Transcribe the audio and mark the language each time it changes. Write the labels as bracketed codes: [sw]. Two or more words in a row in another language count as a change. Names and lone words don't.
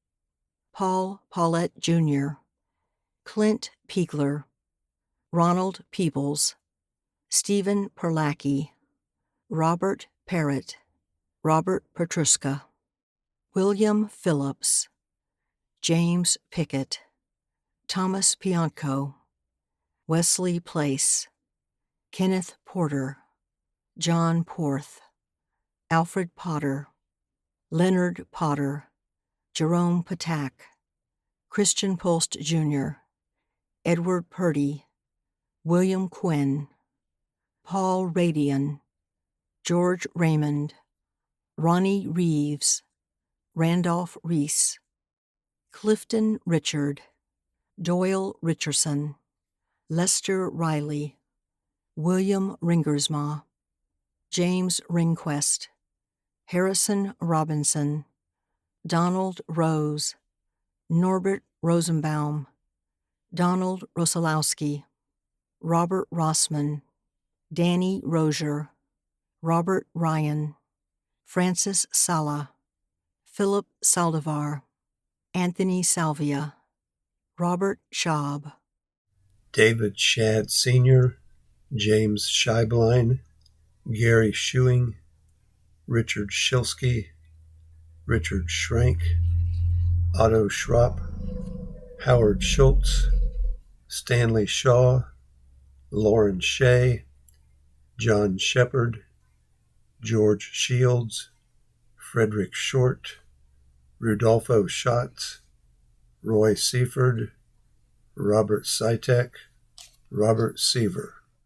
[en] Paul Paulette Jr., Clint Piegler, Ronald Peebles, Stephen Perlacki, Robert Parrott, Robert Petruska, William Phillips, James Pickett, Thomas Pianco, Wesley Place, Kenneth Porter, John Porth, Alfred Potter, Leonard Potter, Jerome Patak, Christian Post Jr., Edward Purdy, William Quinn, Paul Radian, George Raymond, Ronnie Reeves, Randolph Reese, Clifton Richard, Doyle Richardson, Lester Riley, William Ringersma, James Ringquest, Harrison Robinson, Donald Rose, Norbert Rosenbaum, Donald Rosalowski, Robert Rossman, Danny Rozier, Robert Ryan, Francis Sala, Philip Saldivar, Anthony Salvia, Robert Schaub, David Shadd Sr., James Scheiblein, Gary Schuing, Richard Shilsky, Richard Schrank, Otto Schropp, Howard Schultz, Stanley Shaw, Lauren Shea, John Shepard, George Shields, Frederick Short, Rudolfo Schatz, Roy Seaford, Robert Sitek, Robert Seaver,